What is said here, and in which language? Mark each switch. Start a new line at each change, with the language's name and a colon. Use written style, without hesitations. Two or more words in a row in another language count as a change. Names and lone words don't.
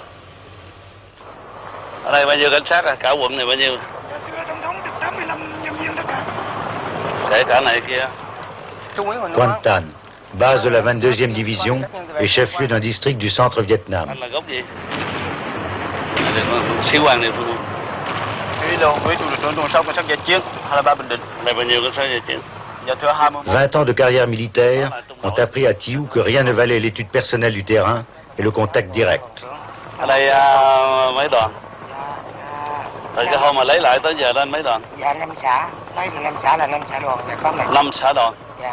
Vietnamese: Ở đây bao nhiêu cảnh sát à? Cả quận này bao nhiêu? Kể cả này kia.
French: Quan Tan, base de la 22e division et chef-lieu d'un district du centre Vietnam.
Vietnamese: Anh là gốc gì? Sĩ quan địa phương. Thủy đồn đồn sau cảnh sát giải chiến, 23 Bình Định. Này bao nhiêu cảnh sát giải chiến?
French: 20 ans de carrière militaire ont appris à Thiệu que rien ne valait l'étude personnelle du terrain et le contact direct.
Vietnamese: Ở đây mấy đoàn? Từ cái hôm mà lấy lại tới giờ lên mấy đoàn? Dạ 5 xã, nói 5 xã là 5 xã đoàn, có 5 xã đoàn. Dạ.